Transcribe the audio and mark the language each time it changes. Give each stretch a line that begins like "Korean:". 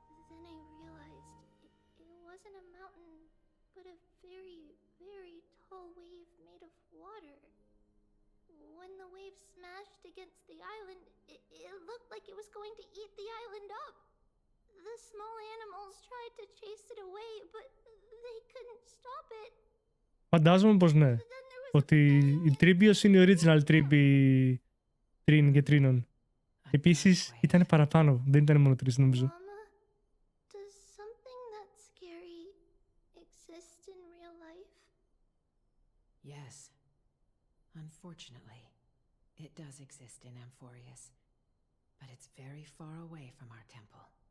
English: Then I realized it wasn't a mountain, but a very, very tall wave made of water. When the wave smashed against the island, it looked like it was going to eat the island up. The small animals tried to chase it away, but they couldn't stop it.
Greek: Φαντάζομαι πως ναι. Ότι η Τρίπιος είναι η original Τρίπη Τρίν και Τρίνων. Επίσης ήταν παραπάνω, δεν ήταν μόνο τρεις νομίζω.
English: Mama, does something that scary exist in real life? Yes. Unfortunately, it does exist in Amphoreous, but it's very far away from our temple.